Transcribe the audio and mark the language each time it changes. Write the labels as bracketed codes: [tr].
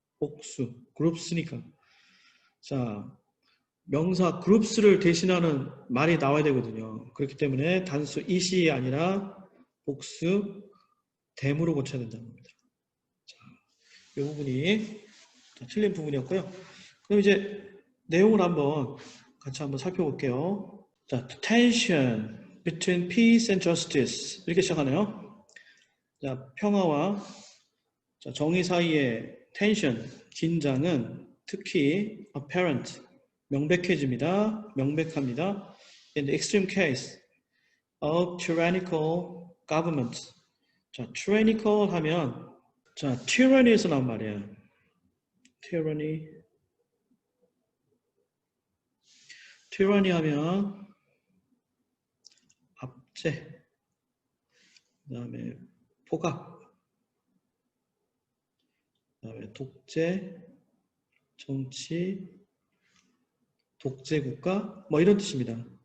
[ko] 복수, groups니까. 자, 명사 groups를 대신하는 말이 나와야 되거든요. 그렇기 때문에 단수 it이 아니라 복수 대무로 고쳐야 된다는 겁니다. 자, 이 부분이 틀린 부분이었고요. 그럼 이제 내용을 같이 한번 살펴볼게요. 자, tension between peace and justice 이렇게 시작하네요. 자, 평화와 정의 사이의 tension, 긴장은 특히 apparent, 명백합니다. [en] In the extreme case of tyrannical government. [ko] 자, tyrannical 하면 자, tyranny에서 나온 말이에요. tyranny 하면 압제, 그 다음에 포갑, 그 다음에 독재, 정치, 독재국가 뭐 이런 뜻입니다.